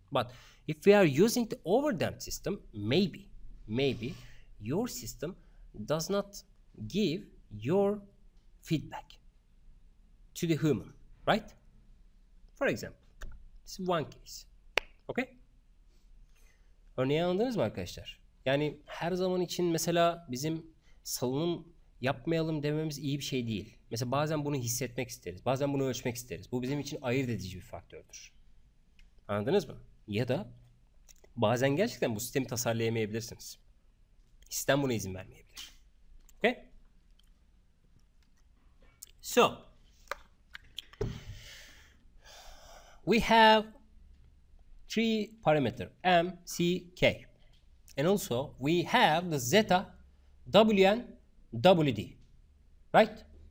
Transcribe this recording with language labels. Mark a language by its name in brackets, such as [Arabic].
[English] But if we are using the overdamped system, maybe your system does not give your feedback to the human, right? For example, this is one case. Okay? [Turkish] Örneği anladınız mı arkadaşlar? Yani her zaman için mesela bizim salınım yapmayalım dememiz iyi bir şey değil. Mesela bazen bunu hissetmek isteriz. Bazen bunu ölçmek isteriz. Bu bizim için ayırt edici bir faktördür. Anladınız mı? Ya da bazen gerçekten bu sistemi tasarlayamayabilirsiniz. Sistem buna izin vermeyebilir. [English] Okay? So, we have three parameters, M, C, K. And also, we have the zeta, W, and WD. Right?